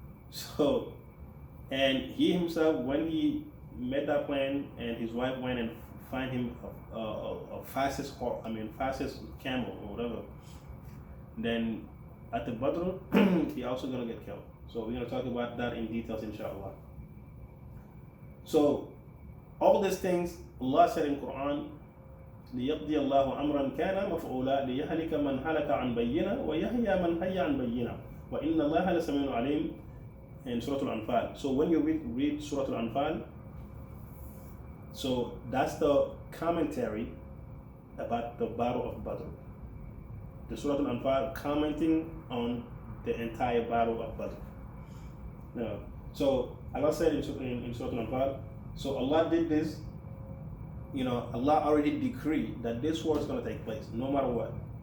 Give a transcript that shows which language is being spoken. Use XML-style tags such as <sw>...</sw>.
<en>So, and he himself, when he made that plan, and his wife went and find him a fastest camel or whatever, then at the Badr, he also gonna get killed. So we're gonna talk about that in details, inshallah. So all these things Allah said in Quran,</en> <ar>لِيَقْضِيَ اللَّهُ أَمْرًا كَانَ مَفْعُولًا لِيَهْلِكَ مَنْ هَلَكَ عَنْ بَيِّنَةٍ وَيَحْيَى مَنْ حَيَّ عَنْ بَيِّنَةٍ وَإِنَّ اللَّهَ لَسَمِيعٌ عَلِيمٌ</ar> <en>in Surah Al-Anfal. So when you read Surah Al-Anfal, so that's the commentary about the Battle of Badr. The Surah Al-Anfal commenting on the entire Battle of Badr. Now, so Allah said in Surah Al-Anfal, so Allah did this, Allah already decreed that this war is going to take place no matter what.</en>